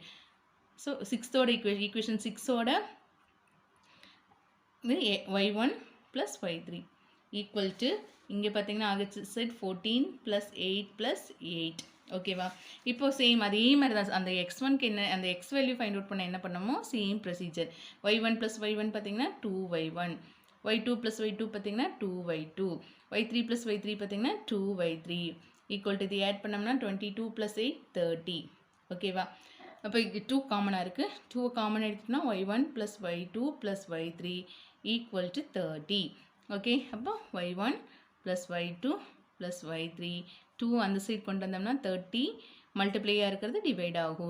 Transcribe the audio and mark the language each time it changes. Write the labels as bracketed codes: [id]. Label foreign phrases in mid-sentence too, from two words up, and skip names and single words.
[ta] ஸோ 6ஓட ஈக்குவேஷன் 6ஓட y1 ப்ளஸ் y3 [en] equal to [ta] இங்கே பார்த்தீங்கன்னா [en] RHS side 14 plus 8 plus 8 [ta] ஓகேவா? இப்போ சேம் அதே மாரி தான் அந்த x1க்கு என்ன அந்த x வேல்யூ [en] find out [ta] பண்ண என்ன பண்ணோமோ [en] same procedure. [ta] y1 + y1 பார்த்தீங்கன்னா 2y1, y2 + y2 பார்த்தீங்கன்னா 2y2, y3 + y3 பார்த்தீங்கன்னா 2y3 [en] equal to [ta] இது ஆட் பண்ணோம்னா 22 + 8 30. ஓகேவா? அப்போ இங்கே 2 காமனாக இருக்குது. 2 காமன் எடுத்துட்டோம்னா y1 + y2 + y3 [en] equal to [ta] 30. ஓகே, அப்போ y1 + y2 + y3 2 அந்த சைட் கொண்டு வந்தோம்னா 30 மல்டிப்ளையாக இருக்கிறது டிவைட் ஆகும்.